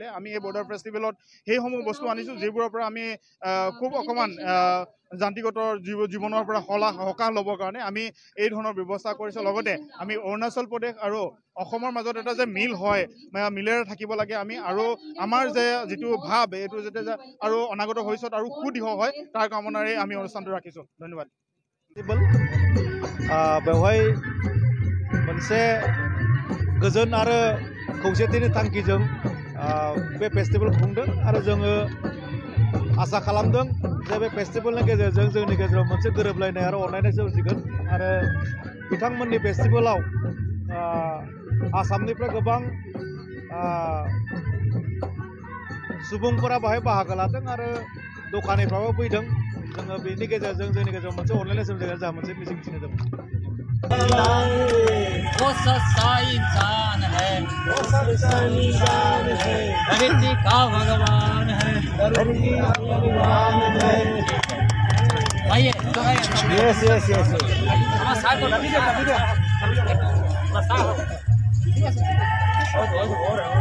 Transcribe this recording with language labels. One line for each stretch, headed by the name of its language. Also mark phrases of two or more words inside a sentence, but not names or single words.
Assamese: আমি এই বৰ্ডাৰ ফেষ্টিভেলত সেইসমূহ বস্তু আনিছোঁ, যিবোৰৰ পৰা আমি খুব অকণমান যান্ত্ৰিকতৰ জীৱনৰ পৰা সকাহ ল'বৰ কাৰণে আমি এই ধৰণৰ ব্যৱস্থা কৰিছোঁ। লগতে আমি অৰুণাচল প্ৰদেশ আৰু অসমৰ মাজত এটা যে মিল হয়, মিলেৰে থাকিব লাগে আমি, আৰু আমাৰ যে যিটো ভাৱ এইটো যাতে আৰু অনাগত ভৱিষ্যত আৰু সুদৃঢ় হয় তাৰ কামনাৰে আমি অনুষ্ঠানটো ৰাখিছোঁ। ধন্যবাদ।
Bodo: बेवहाय मोनसे गोजोन आरो खौसेथिनि थांखिजों बे फेस्टिभेल खुंदों आरो जोङो आसा खालामदों जे बे फेस्टिभेलनि गेजेरजों जोंनि गेजेराव मोनसे गोरोबलायनाय आरो अनलायनाय सोमजिगोन आरो बिथांमोननि फेस्टिभेलाव आसामनिफ्राय गोबां सुबुंफोरा बाहाय बाहागो लादों आरो दखानिफ्राबो फैदों। जोङो बेनि गेजेरजों जोंनि गेजेराव मोनसे अनलायनाय सोमजिगोन जोंहा मोनसे मिजिं थिनाय दं।
Hindi: वो सच्चा इंसान है, वो सच्चा इंसान है, धरती का भगवान है, धरती का भगवान है। आइए तो
English: yes yes yes
Hindi: हमारा साथ को वीडियो बस आओ ठीक है और